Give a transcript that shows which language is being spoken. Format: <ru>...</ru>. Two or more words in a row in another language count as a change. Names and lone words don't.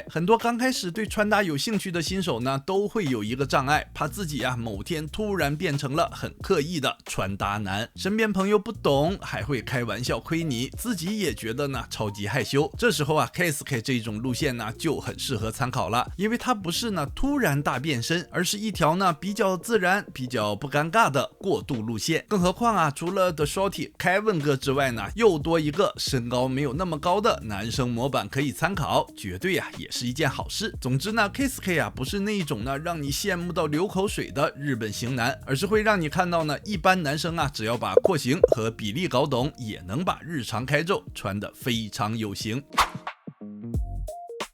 <zh>很多剛開始對穿搭有興趣的新手呢都會有一個障礙，怕自己啊某天突然變成了很刻意的穿搭男，身邊朋友不懂，還會開玩笑虧你，自己也覺得呢超級害羞。這時候啊 Keisuke 這種路線呢就很適合參考了，因為它不是呢突然大變身，而是一條呢比較自然、比較不尷尬的過渡路線。更何況啊，除了 The Shorty Kevin 哥之外呢，又多一個身高沒有那麼高的男生模板可以參考，絕對啊也是一件好事。總之呢 Keisuke 啊不是那一種呢讓你羨慕到流口水的日本型男，而是會讓你看到呢一般男生啊只要把廓形和比例搞懂，也能把日常casual穿得非常有型。</zh>